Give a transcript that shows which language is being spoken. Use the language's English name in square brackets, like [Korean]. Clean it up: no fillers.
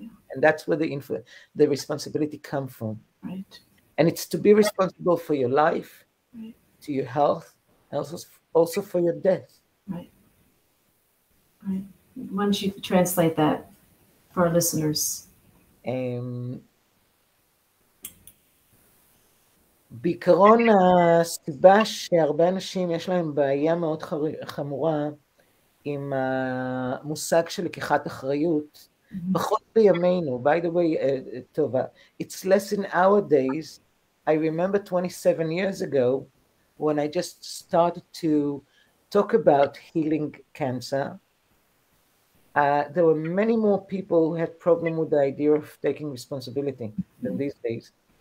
[English] And that's where the responsibility comes from. Right. And it's to be responsible for your life, to your health, and also for your death. Right. Right. Why don't you translate that for our listeners? [Hebrew] בעיקרון הסיבה שהרבה אנשים יש להם בעיה מאוד חמורה עם המושג של לקיחת אחריות, פחות בימינו. [English] By the way, טובה, it's less in our days. I remember 27 years ago when I just started to talk about healing cancer. there were many more people who had problem with the idea of taking responsibility than these days.